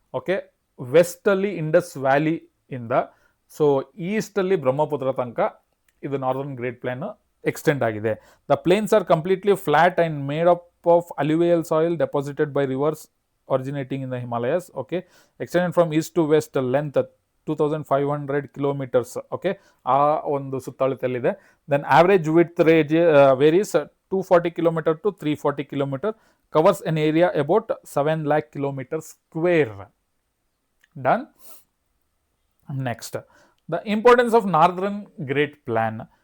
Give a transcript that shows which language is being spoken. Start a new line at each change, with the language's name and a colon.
Kannada: Okay, ವೆಸ್ಟಲ್ಲಿ Indus valley ಇಂದ so ಈಸ್ಟಲ್ಲಿ Brahmaputra ತನಕ ಇದು ನಾರ್ದರ್ನ್ ಗ್ರೇಟ್ ಪ್ಲೇನ್ ಎಕ್ಸ್ಟೆಂಡ್ ಆಗಿದೆ.
English: The plains are completely flat and made up of alluvial soil deposited by rivers originating in the Himalayas. Okay, extended from east to west, length 2500 kilometers.
Kannada: Okay, ಆ ಒಂದು ಸುತ್ತಳತೆಯಲ್ಲಿದೆ.
English: Then average width range varies 240 km to 340 km, covers an area about 7 lakh kilometers square. Done. Next, the importance of northern great plan.